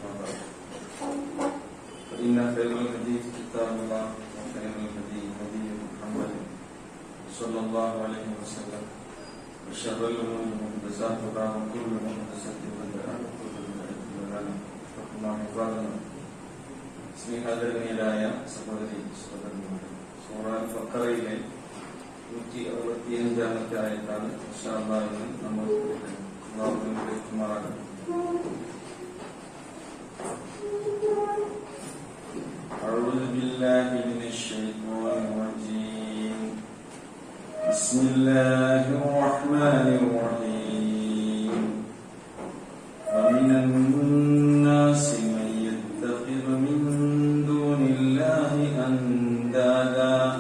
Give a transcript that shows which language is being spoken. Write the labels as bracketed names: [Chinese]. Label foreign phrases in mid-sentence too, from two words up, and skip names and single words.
[Arabic] فإن خير الحديث كتاب الله وخير الهدي هدي محمد صلى الله عليه وسلم وشر الأمور محدثاتها وكل محدثة بدعة وكل بدعة ضلالة فالله عبادنا [Malayalam] സ്നേഹാദരണീയരായ സഹോദരി സഹോദരന്മാരെ, സൂറ ബഖറയിലെ 165-ാമത്തെ ആയത്താണ് [Arabic] إن شاء الله [Malayalam] ഇന്ന് നമ്മൾ പഠിക്കുന്നത്. [Arabic] أعوذ بالله من الشيطان الرجيم. بسم الله الرحمن الرحيم. ومن الناس من يتخذ من دون الله أندادا